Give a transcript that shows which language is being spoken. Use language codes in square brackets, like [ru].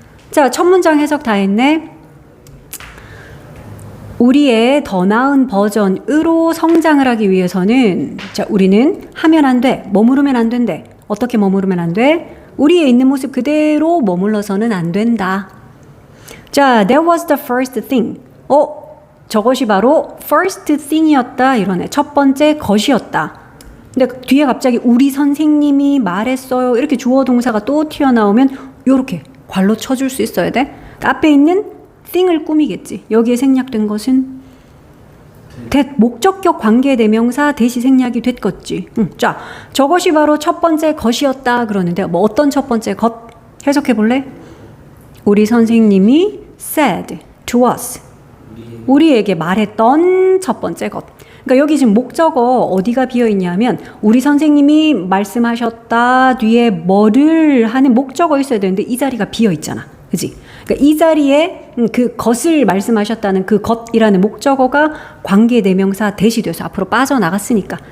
[ko] 자, 첫 문장 해석 다 했네. 우리의 더 나은 버전으로 성장을 하기 위해서는 자, 우리는 하면 안 돼. 머무르면 안 된대. 어떻게 머무르면 안 돼? 우리의 있는 모습 그대로 머물러서는 안 된다. [en] 자, that was the first thing. [ko] 저것이 바로 first thing이었다 이러네. 첫 번째 것이었다. 근데 뒤에 갑자기 우리 선생님이 말했어요. 이렇게 주어 동사가 또 튀어나오면 요렇게 괄로 쳐줄 수 있어야 돼. 앞에 있는 thing을 꾸미겠지. 여기에 생략된 것은 목적격 관계대명사 대시 생략이 됐겠지. 자, 저것이 바로 첫 번째 것이었다 그러는데 뭐 어떤 첫 번째 것 해석해 볼래? 우리 선생님이 [en] said to us. [ko] 우리에게 말했던 첫 번째 것. 그러니까 여기 지금 목적어 어디가 비어있냐면 우리 선생님이 말씀하셨다 뒤에 뭐를 하는 목적어 있어야 되는데 이 자리가 비어있잖아. 그치? 그러니까 이 자리에 그 것을 말씀하셨다는 그 것이라는 목적어가 관계대명사 대시돼서 앞으로 빠져나갔으니까.